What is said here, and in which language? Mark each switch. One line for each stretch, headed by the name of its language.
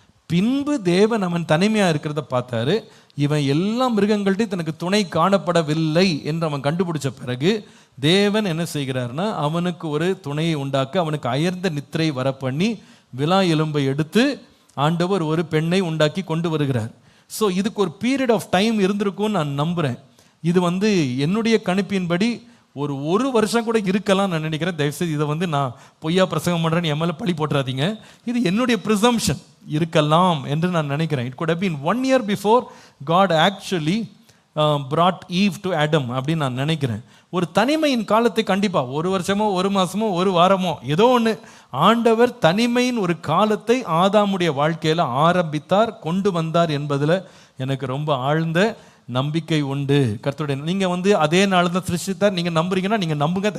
Tamil: பின்பு தேவன் அவன் தனிமையாக இருக்கிறத பார்த்தாரு. இவன் எல்லா மிருகங்கள்ட்டையும் தனக்கு துணை காணப்படவில்லை என்று அவன் கண்டுபிடிச்ச பிறகு தேவன் என்ன செய்கிறார்னா, அவனுக்கு ஒரு துணையை உண்டாக்க அவனுக்கு அயர்ந்த நித்திரை வர பண்ணி விலா எலும்பை எடுத்து ஆண்டவர் ஒரு பெண்ணை உண்டாக்கி கொண்டு வருகிறார். ஸோ இதுக்கு ஒரு
English: period of time
Tamil: இருந்திருக்கும்னு நான் நம்புகிறேன். இது வந்து என்னுடைய கணிப்பின்படி ஒரு வருஷம் கூட இருக்கலாம் நான் நினைக்கிறேன். தயவுசெய்து இதை வந்து நான் பொய்யா பிரசங்கம் பண்ணுறேன்னு என் மேலே பழி போட்டுறாதீங்க. இது என்னுடைய ப்ரிசம்ஷன், இருக்கலாம் என்று நான் நினைக்கிறேன்.
English: it could have been 1 year before God actually brought Eve to Adam
Tamil: அப்படின்னு நான் நினைக்கிறேன். ஒரு தனிமையின் காலத்தை கண்டிப்பாக 1 வருஷமோ 1 மாதமோ 1 வாரமோ ஏதோ ஒன்று ஆண்டவர் தனிமையின் ஒரு காலத்தை ஆதாமுடைய வாழ்க்கையில் ஆரம்பித்தார், கொண்டு வந்தார் என்பதில் எனக்கு ரொம்ப ஆழ்ந்த நம்பிக்கை உண்டு. கர்த்தருடைய நீங்கள் வந்து அதே நாள் தான் சிருஷ்டித்தார் நீங்கள் நம்புறீங்கன்னா நீங்கள் நம்புங்க.